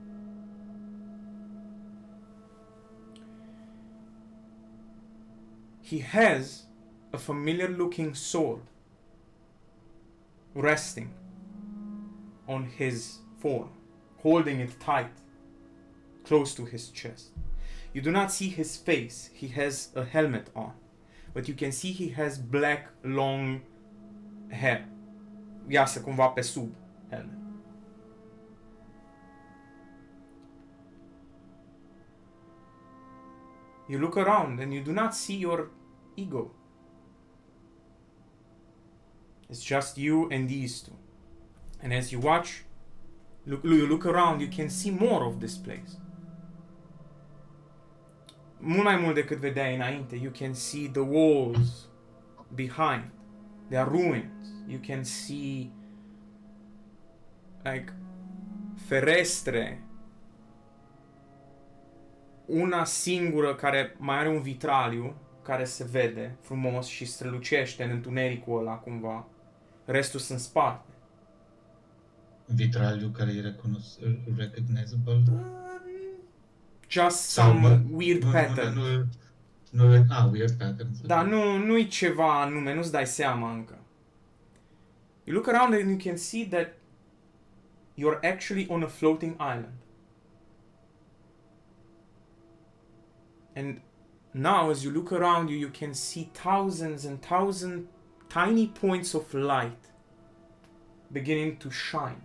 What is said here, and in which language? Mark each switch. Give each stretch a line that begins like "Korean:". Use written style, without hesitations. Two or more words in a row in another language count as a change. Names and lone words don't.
English: He has a familiar looking sword resting on his form, holding it tight close to his chest. You do not see his face, he has a helmet on, but you can see he has black long hair,
Romanian: iasă cumva pe sub helmet.
English: You look around and you do not see your ego. It's just you and these two. And as you watch, you look around, you can see more of this place.
Romanian: Mult mai mult decât vedeai înainte.
English: You can see the walls behind. They are ruins. You can see like ferestre.
Romanian: Una singură care mai are un vitraliu care se vede frumos și strălucește în întunericul ăla cumva. Restul sunt sparte. Vitraliu care e recognizable?
English: Just some weird pattern. Weird patterns.
Romanian: Dar nu-i ceva anume, nu-ți dai seama încă.
English: You look around and you can see that you're actually on a floating island. And now as you look around you, you can see thousands and thousands tiny points of light beginning to shine.